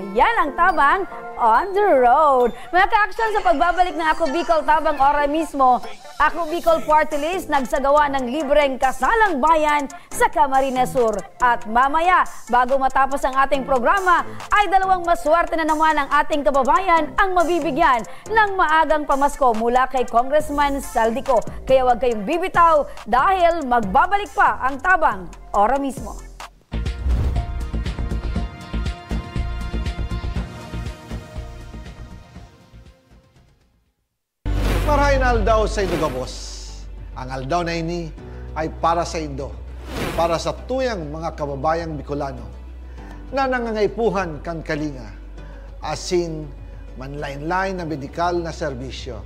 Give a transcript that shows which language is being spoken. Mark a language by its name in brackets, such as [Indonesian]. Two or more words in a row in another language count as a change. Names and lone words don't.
[Filipino] Yan ang Tabang on the Road. Mga ka-action, sa pagbabalik ng Ako Bicol Tabang Ora mismo, Ako Bicol Party List nagsagawa ng libreng kasalang bayan sa Camarines Sur. At mamaya, bago matapos ang ating programa, ay dalawang maswerte na naman ang ating kababayan ang mabibigyan ng maagang pamasko mula kay Congressman Saldico. Kaya huwag kayong bibitaw dahil magbabalik pa ang Tabang Ora mismo. [Bikol] Marahin aldaw sa Indo Gabos. Ang aldaw na ini ay para sa Indo, para sa tuyang mga kababayang Bicolano na nangangaipuhan kan kalinga, asin manlain-lain na medikal na serbisyo.